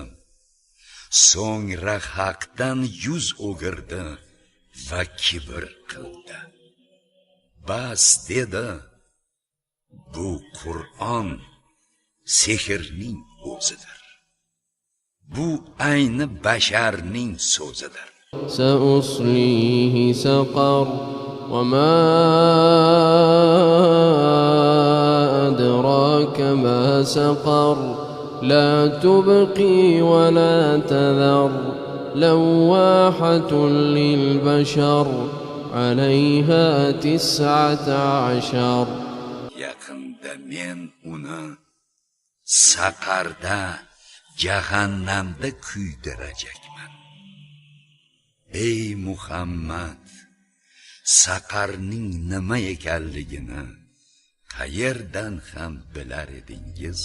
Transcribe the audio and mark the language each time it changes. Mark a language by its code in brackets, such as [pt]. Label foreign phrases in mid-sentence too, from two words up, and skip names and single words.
[uz] So'ngra haqdan yuz o'girdi va kibr qildi. Bas dedi, bu Qur'on sehrning o'zidir. Bu ayni basharning so'zidir. [ar] سأصليه سقر وما أدراك ما سقر لا تبقي ولا تذر لواحة للبشر عليها 19 [uz] Yaqinda men uni saqarda, jahannamda kuydirajakman. Ey Muhammad, saqarning nima ekanligini qayerdan ham bilar edingiz?